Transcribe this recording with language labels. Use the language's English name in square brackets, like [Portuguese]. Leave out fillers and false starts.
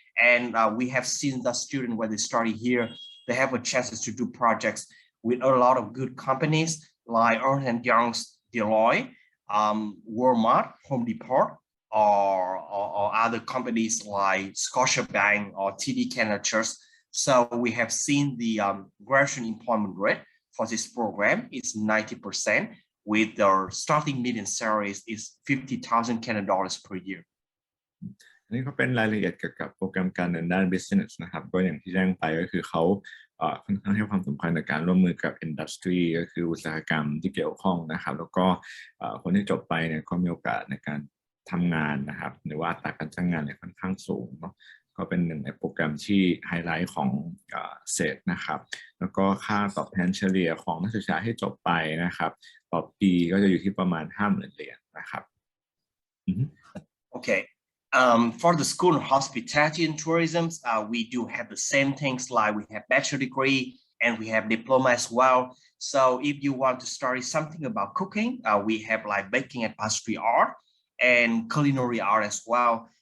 [English] And we have seen the student when they study here, they have a chance to do projects with a lot of good companies like Ernst & Young's, Deloitte, Walmart, Home Depot, or other companies like Scotiabank or TD Canada. So we have seen the graduate employment rate for this program is 90%. With their starting median salaries is 50,000 Canadian dollars per year. [Thai] อันนี้ก็เป็นรายละเอียดเกี่ยวกับโปรแกรมการเรียนด้าน business นะครับก็อย่างที่แจ้งไปก็คือเขาค่อนข้างให้ความสำคัญในการร่วมมือกับ industry ก็คืออุตสาหกรรมที่เกี่ยวข้องนะครับแล้วก็คนที่จบไปเนี่ยก็มีโอกาสในการทำงานนะครับหรือว่าอัตราการจ้างงานเนี่ยค่อนข้างสูงเนาะก็เป็นหนึ่งในโปรแกรมที่ไฮไลท์ของเซตนะครับแล้วก็ค่าตอบแทนเฉลี่ยของนักศึกษาที่จบไปนะครับต่อปีก็จะอยู่ที่ประมาณ 50,000 เหรียญนะครับ [English] Okay. For the School of Hospitality and Tourism, we do have the same things like we have bachelor degree and we have diploma as well. So if you want to study something about cooking, we have like baking and pastry art and culinary art as well.